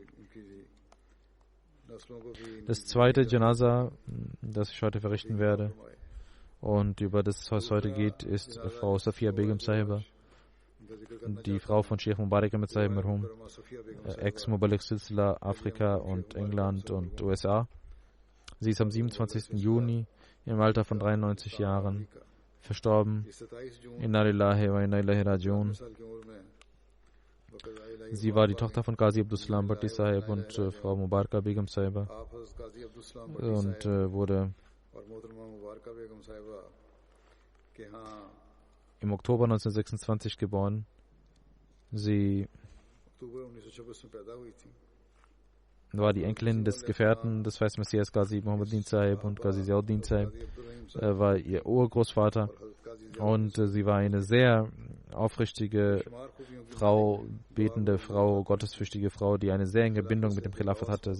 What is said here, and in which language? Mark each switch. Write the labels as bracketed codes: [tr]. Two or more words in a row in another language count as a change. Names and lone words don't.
[de] Das zweite Janaza, das ich heute verrichten werde und über das es heute geht, ist Frau Safia Begum Sahiba, die Frau von Sheikh Mubarak Ahmed Sahib Marhum, Ex- [ur] مبلغ سلسلہ, [de] Afrika und England und USA. Sie ist am 27. Juni im Alter von 93 Jahren verstorben. [ar] إنا لله وإنا إليه راجعون. [de] Sie war die Tochter von Qazi Abdul Salam Bhatti Sahib und Frau Mubaraka Begum Sahiba und wurde im Oktober 1926 geboren. Sie war die Enkelin des Gefährten des Feist Messias Qazi Muhammaddin Sahib und Qazi Ziauddin Sahib, war ihr Urgroßvater und sie war eine sehr aufrichtige Frau, betende Frau, gottesfürchtige Frau, die eine sehr enge Bindung mit dem Khilafat hatte.